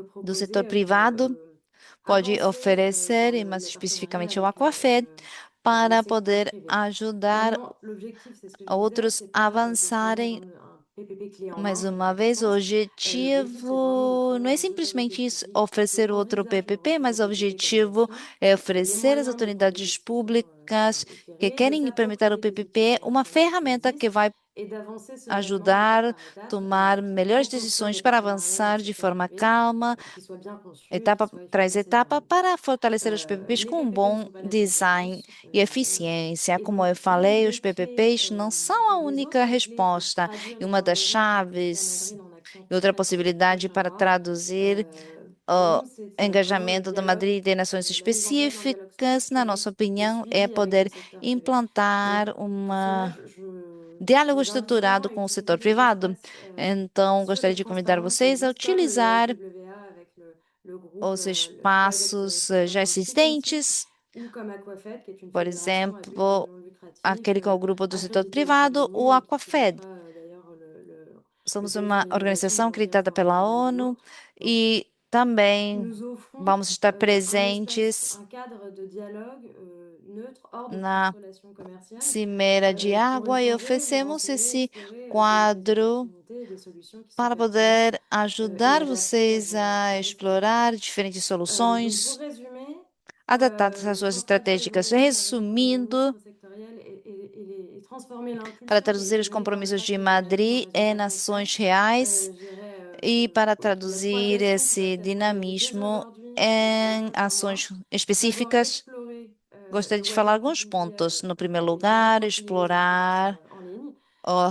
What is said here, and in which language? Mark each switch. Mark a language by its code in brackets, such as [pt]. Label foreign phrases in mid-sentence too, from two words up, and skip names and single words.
[pt] do [fr] proposer [pt] setor [fr] pour [pt] privado, pode [fr] avancer [pt] oferecer, e [fr] dans [pt] mais [fr] les partenariats [pt] especificamente o [fr] avec Aquafed, le [pt] para [fr] secteur [pt] poder [fr] privé. [pt] ajudar [fr] Maintenant, l'objectif, c'est ce que je disais, [pt] outros [fr] c'est [pt] a [fr] pas de fournir [pt] avançarem. [fr] un PPP clé en [pt] Mais [fr] main, [pt] uma [fr] à mon [pt] vez, o [fr] sens. L'objectif, c'est vraiment de [pt] objetivo não [fr] fournir [pt] é [fr] aux autorités [pt] simplesmente isso, [fr] publiques [pt] oferecer [fr] souhaitant [pt] outro [fr] d'usage de [pt] PPP, [fr] recours [pt] mas [fr] au [pt] o [fr] PPP [pt] objetivo [fr] d'animation [pt] é [fr] les [pt] oferecer às [fr] moyens de prendre des [pt] autoridades [fr] décisions [pt] públicas que [fr] éclairées, de [pt] querem implementar o [fr] s'approprier les outils [pt] PPP uma [fr] opérationnels qui [pt] ferramenta que [fr] existent [pt] vai [fr] et d'avancer sereinement étape [pt] ajudar a [fr] par étape, [pt] tomar [fr] tout [pt] melhores [fr] en construisant [pt] decisões [fr] des [pt] para [fr] partenariats dans le [pt] avançar de [fr] secteur [pt] forma [fr] privé [pt] calma, [fr] qui soient bien conçus et qui [pt] etapa [fr] soient [pt] tras [fr] efficaces et [pt] etapa, [fr] durables. [pt] para fortalecer os PPPs [fr] Les [pt] com um [fr] PPP ne [pt] bom [fr] sont pas la seule [pt] design [fr] réponse. [pt] e eficiência. [fr] Et [pt] Como [fr] donc, [pt] eu falei, [fr] une [pt] os [fr] des clés, [pt] PPPs não são a [fr] les [pt] única [fr] autres clés pour [pt] resposta. [fr] traduire [pt] E [fr] les [pt] uma das [fr] engagements pris à [pt] chaves [fr] Madrid en action [pt] e outra [fr] concrète dans les [pt] possibilidade [fr] prochains [pt] para [fr] mois, [pt] traduzir [fr] pour [pt] o [fr] nous, c'est vraiment le [pt] engajamento da [fr] dialogue, [pt] Madrid e nações [fr] la mise en place d'un dialogue [pt] específicas, na [fr] structuré [pt] nossa [fr] de [pt] opinião, é [fr] suivi avec le [pt] poder [fr] secteur privé. Donc, [pt] implantar [fr] pour cela, [pt] diálogo [fr] vous invite vraiment [pt] estruturado [fr] à [pt] com o [fr] utiliser [pt] setor [fr] des [pt] privado. [fr] espaces [pt] Então, [fr] sûrs [pt] gostaria [fr] et [pt] de convidar [fr] transparents qui [pt] vocês a [fr] existent, comme le [pt] utilizar [fr] WA avec le groupe [pt] os [fr] le Private [pt] espaços [fr] Sector [pt] já [fr] Constituency, [pt] existentes, [fr] ou comme Aquafed, qui est une [pt] por [fr] fédération à but [pt] exemplo, [fr] non lucratif [pt] aquele que é o grupo do setor [fr] accréditée auprès de [pt] privado, o [fr] l'ONU et qui [pt] Aquafed. [fr] piloteera d'ailleurs le [pt] Somos [fr] projet [pt] uma [fr] d'innovation [pt] organização [fr] dans le [pt] acreditada [fr] cadre [pt] pela [fr] mondial de [pt] ONU [fr] l'eau. Donc, [pt] e também [fr] nous offrons [pt] vamos estar [fr] un [pt] presentes [fr] espace, un cadre de dialogue neutre hors de [pt] na [fr] toute relation commerciale [pt] Cimeira de [fr] pour [pt] Água e [fr] échanger, pour [pt] oferecemos [fr] renseigner, [pt] esse [fr] explorer des [pt] quadro [fr] opportunités et des solutions qui sont [pt] para [fr] pertinentes [pt] poder ajudar [fr] et adaptées [pt] vocês a [fr] à vos structures. [pt] explorar diferentes [fr] Donc, pour [pt] soluções [fr] résumer, [pt] adaptadas às suas [fr] retraduire les [pt] estratégicas. [fr] engagements du [pt] Resumindo, [fr] ministre sectoriel et transformer [pt] para [fr] l'impulsion [pt] traduzir os [fr] déployée par le [pt] compromissos de [fr] pacte de Madrid en [pt] Madrid em [fr] résultats concrets, [pt] ações reais [fr] je dirais [pt] e para [fr] qu'il y a trois [pt] traduzir [fr] actions qui [pt] esse [fr] peuvent être engagées dès [pt] dinamismo [fr] aujourd'hui dans les [pt] em [fr] prochains mois. [pt] ações [fr] D'abord, [pt] específicas. [fr] explorer [pt] Gostaria [fr] le [pt] de falar [fr] Water [pt] alguns [fr] PPP [pt] pontos. No primeiro [fr] et pouvoir [pt] lugar, [fr] concilier les exigences [pt] explorar [fr] en ligne.